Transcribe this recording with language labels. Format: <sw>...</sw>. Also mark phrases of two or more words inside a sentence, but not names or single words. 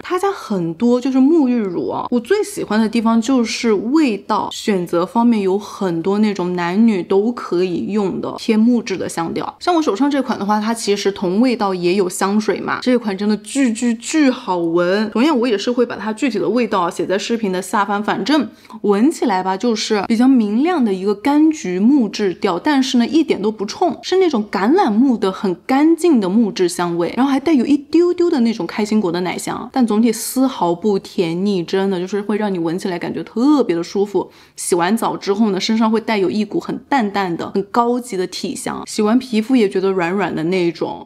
<zh>他家很多就是沐浴乳啊，我最喜歡的地方就是味道選擇方面有很多那種男女都可以用的偏木質的香調。像我手上這款的話，它其實同味道也有香水嘛，這款真的巨好聞。同樣我也是會把它具體的味道寫在視頻的下方，反正聞起來吧就是比較明亮的一個柑橘木質調，但是呢一點都不衝，是那種橄欖木的很乾淨的木質香味，然後還帶有一丟丟的那種開心果的奶香，但總體絲毫不甜膩，真的就是會讓你聞起來感覺特別的舒服。洗完澡之後呢，身上會帶有一股很淡淡的很高級的體香，洗完皮膚也覺得軟軟的那種。</zh>